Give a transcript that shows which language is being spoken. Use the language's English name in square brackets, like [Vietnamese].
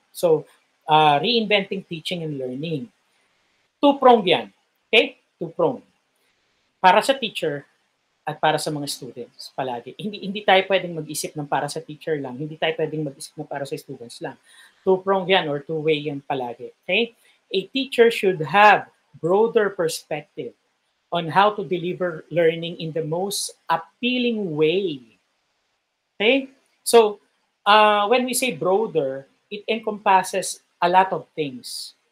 [English] So, reinventing teaching and learning. Two-pronged yan. Okay? Two-pronged. [Filipino] Para sa teacher, at para sa mga students palagi. Hindi tayo pwedeng mag-isip ng para sa teacher lang. Hindi tayo pwedeng mag-isip ng para sa students lang. [English] Two-pronged yan or two-way yan palagi. Okay? A teacher should have broader perspective on how to deliver learning in the most appealing way. Okay? So, when we say broader, it encompasses a lot of things.